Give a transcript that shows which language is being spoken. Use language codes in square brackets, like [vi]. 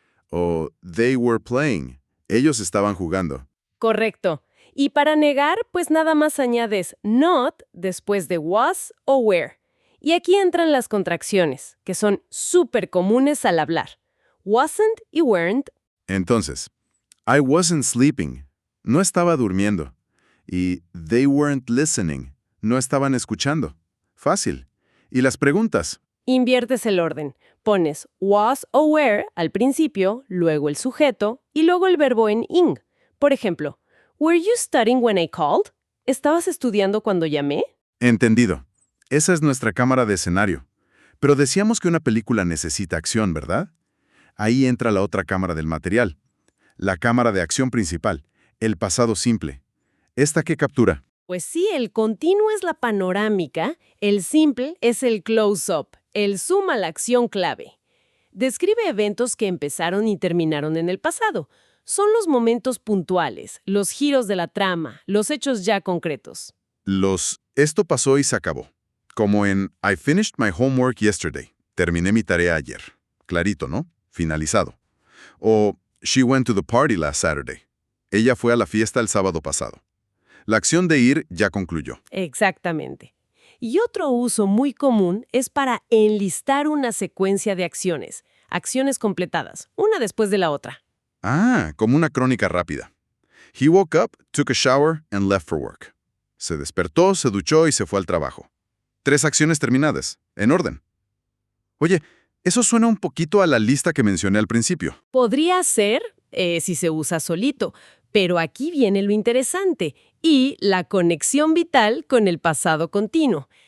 [es] O [en] they were playing. [es] Ellos estaban jugando. Correcto. Y para negar, pues nada más añades not después de was o were. Y aquí entran las contracciones, que son súper comunes al hablar. [en] Wasn't y weren't. [es] Entonces, [en] I wasn't sleeping. [es] No estaba durmiendo. [en] Y they weren't listening. [es] No estaban escuchando. Fácil. ¿Y las preguntas? Inviertes el orden. Pones was o were al principio, luego el sujeto y luego el verbo en ing. Por ejemplo, [en] ¿Were you studying when I called? [es] ¿Estabas estudiando cuando llamé? Entendido. Esa es nuestra cámara de escenario. Pero decíamos que una película necesita acción, ¿verdad? Ahí entra la otra cámara del material. La cámara de acción principal, el pasado simple. ¿Esta qué captura? Pues sí, el continuo es la panorámica, el simple es el close-up, el zoom a la acción clave. Describe eventos que empezaron y terminaron en el pasado. Son los momentos puntuales, los giros de la trama, los hechos ya concretos. Esto pasó y se acabó. Como en [en] I finished my homework yesterday. [es] Terminé mi tarea ayer. Clarito, ¿no? Finalizado. [en] O she went to the party last Saturday. [es] Ella fue a la fiesta el sábado pasado. La acción de ir ya concluyó. Exactamente. Y otro uso muy común es para enlistar una secuencia de acciones completadas, una después de la otra. Ah, como una crónica rápida. [en] He woke up, took a shower, and left for work. [es] Se despertó, se duchó y se fue al trabajo. 3 acciones terminadas, en orden. Oye, eso suena un poquito a la lista que mencioné al principio. Podría ser si se usa solito, pero aquí viene lo interesante y la conexión vital con el pasado continuo.